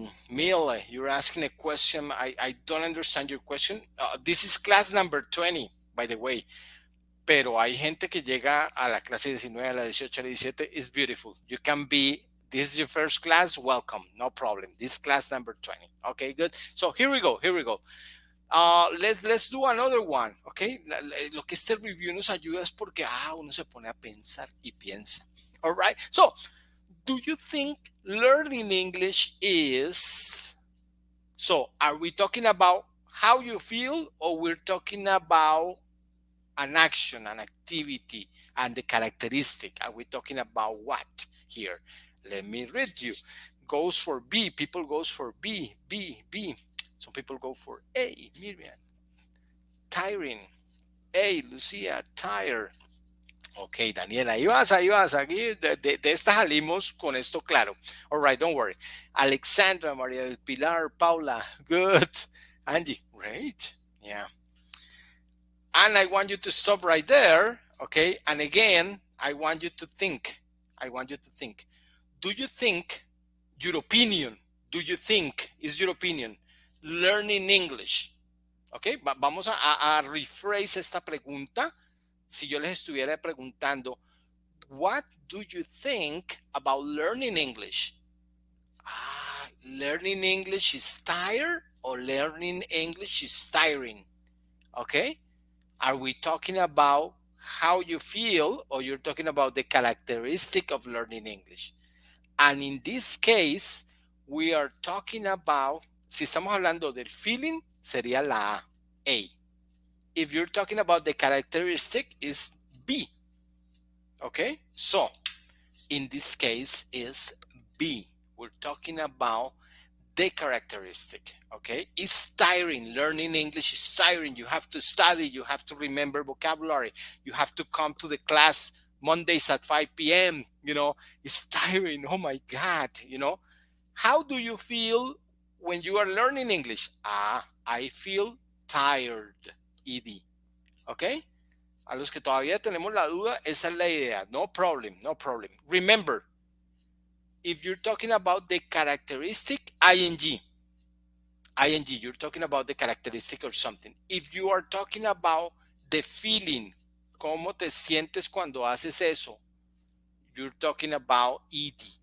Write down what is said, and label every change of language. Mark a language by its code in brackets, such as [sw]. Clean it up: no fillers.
[en] Mila, you're asking a question. I don't understand your question. This is class number 20, by the way. [es] Pero hay gente que llega a la clase 19, a la 18, a la 17. [en] It's beautiful. You can be, this is your first class, welcome, no problem. This is class number 20. Okay, good. So here we go. Let's do another one, okay? [es] Lo que este review nos ayuda es porque uno se pone a pensar y piensa. [en] All right. So, do you think learning English is, so are we talking about how you feel or we're talking about an action, an activity, and the characteristic? Are we talking about what here? Let me read you. Goes for B. People goes for B. Some people go for A. Miriam. Tiring. A. Lucia. Tire. [es] Ok, Daniela, ahí vas. Aquí de esta salimos con esto claro. [en] All right, don't worry. Alexandra, María del Pilar, Paula. Good. Angie. Great. Yeah. And I want you to stop right there, okay? And again, I want you to think. Do you think, your opinion, is your opinion, learning English? [es] Okay, vamos a rephrase esta pregunta. Si yo les estuviera preguntando, [en] What do you think about learning English? Learning English is tired or learning English is tiring? Okay? Are we talking about how you feel or you're talking about the characteristic of learning English? And in this case, we are talking about, [es] si estamos hablando del feeling, sería la A. [en] A. If you're talking about the characteristic, is B. Okay? So, in this case is B. We're talking about the characteristic. Okay, it's tiring. Learning English is tiring. You have to study, you have to remember vocabulary, you have to come to the class Mondays at 5 p.m. It's tiring. Oh my God. How do you feel when you are learning English? I feel tired. ED. [es] Okay, a los que todavía tenemos la duda, esa es la idea. [en] No problem, no problem. Remember, if you're talking about the characteristic, ing, you're talking about the characteristic or something. If you are talking about the feeling, [es] cómo te sientes cuando haces eso, [en] you're talking about ed.